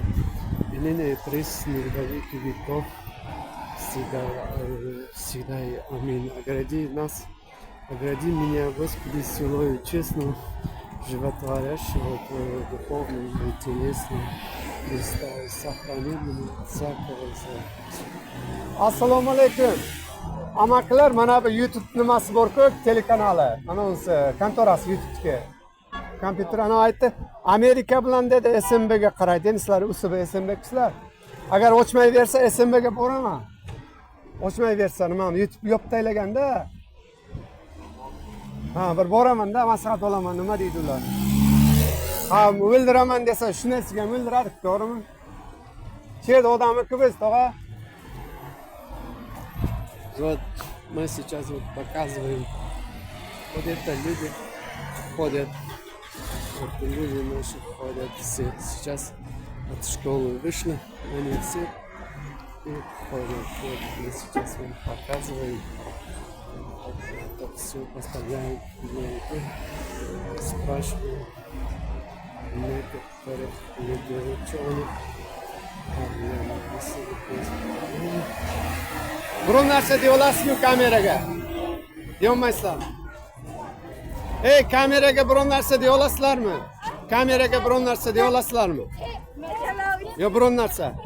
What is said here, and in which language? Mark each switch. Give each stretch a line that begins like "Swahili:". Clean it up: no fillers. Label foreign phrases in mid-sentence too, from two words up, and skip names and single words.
Russian: И ныне и присно во веки веков, всегда и аминь. Огради нас, огради меня, Господи, силою честным, животворящего Твоего духовного и телесного Христа, и сохрани меня от всякого зла.
Uzbek: Assalomu alaykum. Amaklar, mana bu YouTube nimasi bor-ku, telekanali. Mana o'zi kontorasi YouTube'ga. Kompyuter ana aytdi, Amerika bilan dedi SMB'ga qaraydi. Sizlar USB SMB'sizlar. Agar o'chmayversa SMB'ga boraman. Ochmayversa nima YouTube yopib tashlaganda bir boraman-da, maslahat olaman, nima deydi ular. Ha, o'ldiraman desa, shu narsaga o'ldiradi, to'g'rimi? Cherda odamniki biz, tog'a.
Russian: Вот мы сейчас вот показываем. Вот это люди ходят. Вот люди наши ходят все. Сейчас от школы вышли, они все и ходят. Вот мы сейчас вам показываем. Это все поставляем на YouTube. Спрашиваем некоторых людей, что они
Uzbek: Biror narsa deb olasizmi kameraga? Deyolmaysizlar. Ey, kameraga biror narsa deb olasizlarmi? Kameraga biror narsa deb olasizlarmi? Yo, biror narsa.